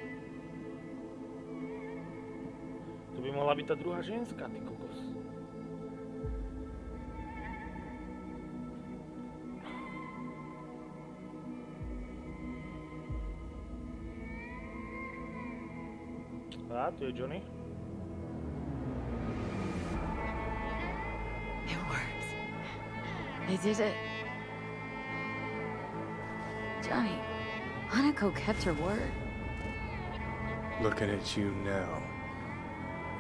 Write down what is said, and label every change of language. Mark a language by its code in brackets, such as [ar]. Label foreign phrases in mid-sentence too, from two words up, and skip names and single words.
[sk] Tu by mohla byť tá druhá ženská, ty kokos. A tu je Johnny. [en] It works. They did it. Johnny, Hanako kept her word. looking at you now.